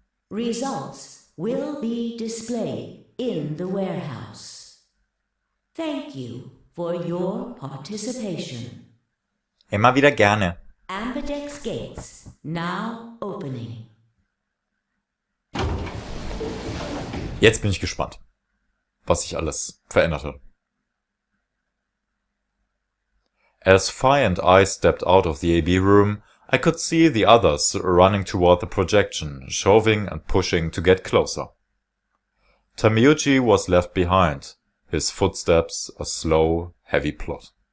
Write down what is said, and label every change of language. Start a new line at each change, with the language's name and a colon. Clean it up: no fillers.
English: Results will be displayed in the warehouse. Thank you for your participation.
German: Immer wieder gerne.
English: Ambidex gates now opening.
German: Jetzt bin ich gespannt, was sich alles verändert hat.
English: As Phi and I stepped out of the AB room, I could see the others running toward the projection, shoving and pushing to get closer. Tenmyuchi was left behind, his footsteps a slow, heavy plod.